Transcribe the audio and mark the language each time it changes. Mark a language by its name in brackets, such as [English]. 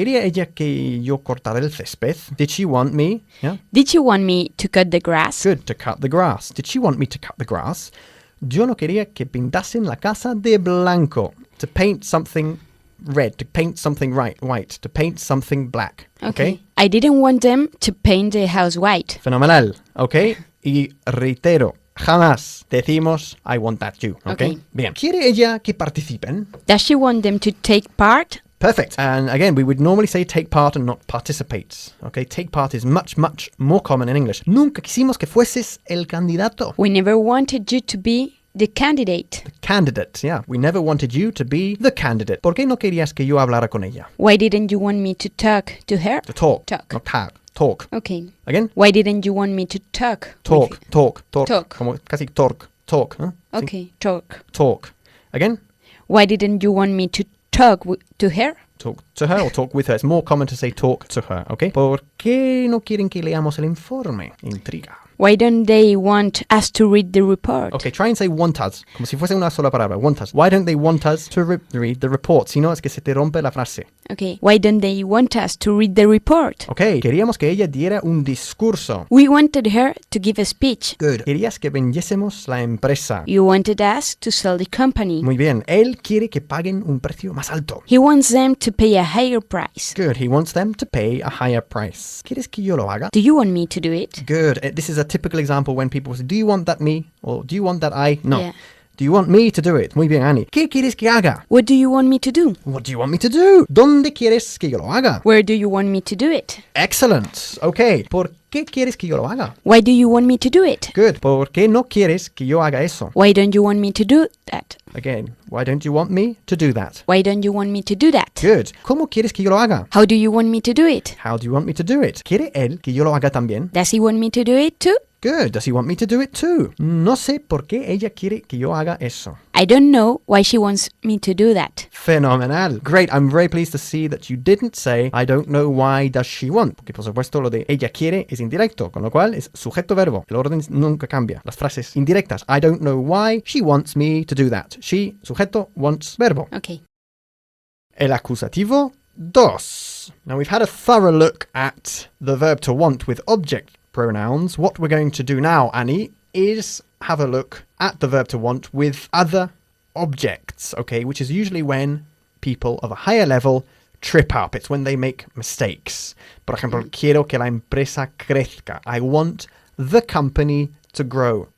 [Spanish] ¿Quería ella que yo cortara el césped? [English] Did she want me? Yeah. Did you want me to cut the grass? Good, to cut the grass. Did she want me to cut the grass? [Spanish] Yo no quería que pintasen la casa de blanco. [English] To paint something red, to paint something white, to paint something black. Okay? I didn't want them to paint the house white. Fenomenal. Okay? [Spanish] Y reitero, jamás decimos [English] I want that you. Okay? Bien. [Spanish] ¿Quiere ella que participen? [English] Does she want them to take part? Perfect. And again, we would normally say take part and not participate. Okay? Take part is much, much more common in English. [Spanish] Nunca quisimos que fueses el candidato. [English] We never wanted you to be The candidate. Candidate, yeah. We never wanted you to be the candidate. [Spanish] ¿Por qué no querías que yo hablara con ella? [English] Why didn't you want me to talk to her? To talk. Talk. Not talk. Talk. Okay. Again? Why didn't you want me to talk? Talk. with- Talk. Talk. Talk. [Spanish] Como casi talk. Talk. ¿Eh? Sí. [English] Okay, talk. Talk. Again? Why didn't you want me to talk to her? Talk to her or talk with her. It's more common to say talk to her, ¿ok? [Spanish] ¿Por qué no quieren que leamos el informe? Intriga. [English] Why don't they want us to read the report? Okay, try and say want us, [Spanish] como si fuese una sola palabra. [English] Want us. Why don't they want us to read the report? [Spanish] Si no, es que se te rompe la frase. [English] Okay. Why don't they want us to read the report? [Spanish] Ok, queríamos que ella diera un discurso. [English] We wanted her to give a speech. Good. [Spanish] Querías que vendiésemos la empresa. [English] You wanted us to sell the company. [Spanish] Muy bien. Él quiere que paguen un precio más alto. [English] He wants them to pay a higher price. Good. He wants them to pay a higher price. [Spanish] ¿Quieres que yo lo haga? [English] Do you want me to do it? Good. This is a typical example when people say, do you want that me? Or do you want that I? No. Yeah. Do you want me to do it? [Spanish] Muy bien, Annie. ¿Qué quieres que haga? [English] What do you want me to do? What do you want me to do? [Spanish] ¿Dónde quieres que yo lo haga? [English] Where do you want me to do it? Excellent. Ok. [Spanish] ¿Por qué quieres que yo lo haga? [English] Why do you want me to do it? Good. [Spanish] ¿Por qué no quieres que yo haga eso? [English] Why don't you want me to do that? Again, why don't you want me to do that? Why don't you want me to do that? Good. [Spanish] ¿Cómo quieres que yo lo haga? [English] How do you want me to do it? How do you want me to do it? [Spanish] ¿Quiere él que yo lo haga también? [English] Does he want me to do it too? Good. Does he want me to do it too? [Spanish] No sé por qué ella quiere que yo haga eso. [English] I don't know why she wants me to do that. Fenomenal. Great. I'm very pleased to see that you didn't say I don't know why does she want. [Spanish] Porque por supuesto lo de ella quiere es indirecto, con lo cual es sujeto-verbo. El orden nunca cambia. Las frases indirectas. [English] I don't know why she wants me to do that. She, sujeto, wants, verbo. Okay. [Spanish] El acusativo 2. [English] Now we've had a thorough look at the verb to want with object pronouns. What we're going to do now, Annie, is have a look at the verb to want with other objects, okay, which is usually when people of a higher level trip up. It's when they make mistakes. [Spanish] Por ejemplo, quiero que la empresa crezca. [English] I want the company to grow.